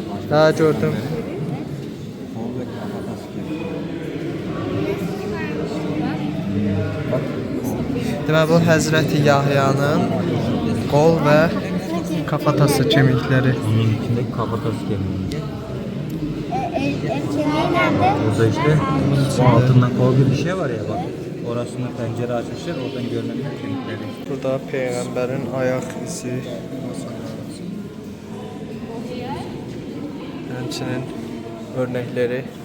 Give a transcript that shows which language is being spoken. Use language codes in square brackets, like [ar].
[az] Ha, gördüm. Deməli bu Həzrəti Yahya'nın qol və kafatası kemikləri. [tr] Onun içindeki kafatası kemiği. El kemiği nerede? Burada işte o altında kol gibi bir şey var ya bak. Orasında pencere açmışlar, oradan görünüyor kemikleri. [az] Burada Peyğəmbərin ayaq izi. Həmçinin örnəkləri.